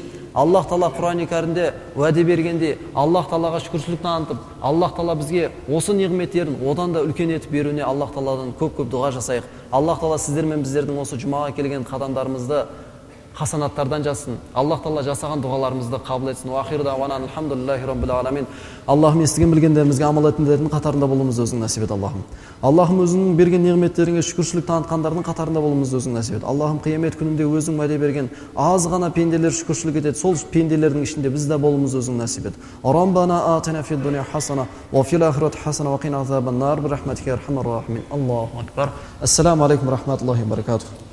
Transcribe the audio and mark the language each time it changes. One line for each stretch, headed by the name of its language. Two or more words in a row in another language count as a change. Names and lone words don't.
Kazakh: Аллах Тағала Құран кәрімде уәде бергенде, Аллах Тағалаға шүкіршілік танытып, Аллах Тағала бізге осы неғметтерін одан да үлкен етіп беруіне Аллах Тағаладан көп-көп дұға жасайық. Аллах Тағала сіздер мен біздердің осы жұмаға келген қадамдарымызды хасанаттардан жассын. Аллах Тағала жасаған дұғаларымызды қабыл етсін.
Arabic: وآخر دعوانا الحمد لله رب العالمين.
Kazakh: Аллахым, естіген білгендерімізге амал ететіндердің қатарында болуымызды өзің нәсіп ет, Аллахым. Аллахым, өзіңнің берген неғметтеріңе шүкіршілік танытқандардың қатарында болуымызды өзің нәсіп ет. Аллахым, қиямет күнінде өзің уәде берген аз ғана пенделер шүкіршілік етеді. Сол пенделердің ішінде біз де болуымызды өзің нәсіп ет.
Arabic: ربنا آتنا في الدنيا حسنة وفي الآخرة حسنة وقنا عذاب النار برحمتك يا أرحم الراحمين. الله أكبر. السلام عليكم ورحمة الله وبركاته.